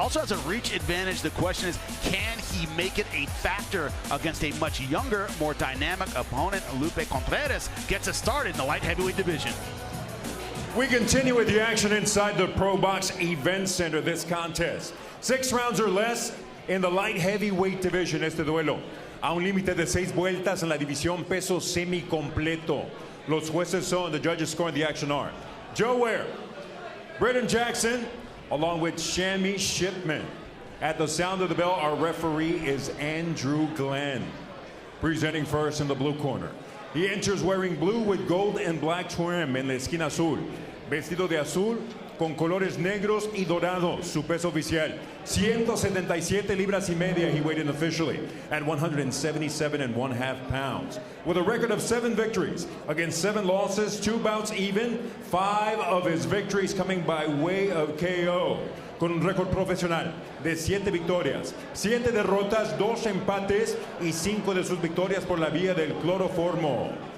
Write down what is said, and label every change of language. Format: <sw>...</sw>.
<en>Also has a reach advantage. The question is, can he make it a factor against a much younger, more dynamic opponent? Lupe Contreras gets a start in the light heavyweight division. We continue with the action inside the ProBox Event Center this contest. 6 rounds or less in the light heavyweight division.</en> <es>Este duelo a un límite de 6 vueltas en la división peso semi-completo. Los jueces son,</es> <en>the judges scoring the action are Joe Ware, Brendan Jackson, along with Shammy Shipman. At the sound of the bell, our referee is Andrew Glenn. Presenting first in the blue corner. He enters wearing blue with gold and black trim</en> <es>en la esquina azul. Vestido de azul, con colores negros y dorados. Su peso oficial, 177 libras y media.</es> <en>He weighed in officially at 177.5 pounds. With a record of 7 victories against 7 losses, 2 bouts even, 5 of his victories coming by way of KO.</en> <es>Con un récord profesional de 7 victorias, 7 derrotas, 2 empates y 5 de sus victorias por la vía del cloroformo.</es>